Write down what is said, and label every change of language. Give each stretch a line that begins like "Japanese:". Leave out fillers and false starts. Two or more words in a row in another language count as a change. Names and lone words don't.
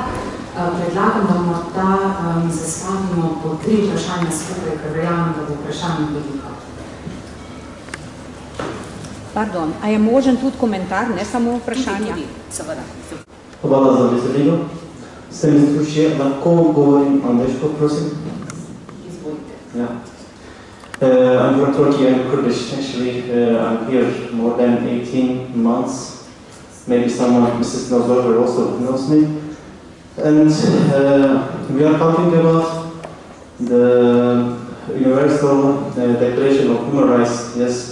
Slovenian: Predlagam, da morda zastavimo po 3 vprašanja skupaj, ker verjamem, da bo vprašanje veliko. Pardon, a je možen tudi komentar, ne samo vprašanja? Tudi, seveda. Hvala za besedo. Sem izkušnje, lahko govorim angliško, prosim? Izvolite.
English: Yeah. I'm from Turkey, I'm Kurdish. Actually, I'm here more than 18 months. Maybe someone, Mrs. Nozorver, also knows me. And we are talking about the Universal Declaration of Human Rights, yes.